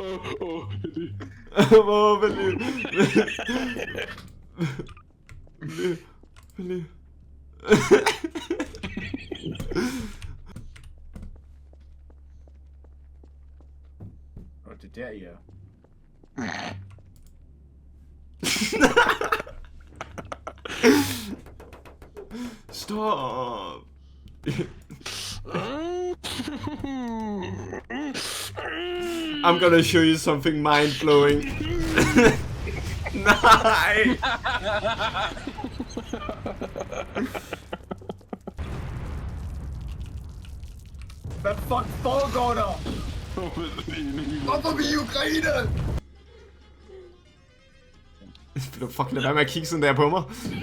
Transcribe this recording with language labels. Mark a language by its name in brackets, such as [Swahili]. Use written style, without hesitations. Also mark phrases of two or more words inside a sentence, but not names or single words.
[Danish] Hvor vil lige. Og det er der, I er. Stop. [English] I'm gonna show you something mind-blowing. [Danish] Nej! Hvad fuck foregår der? Hvorfor er vi i Ukraine? Fuck, lad være med at kigge sådan der på mig.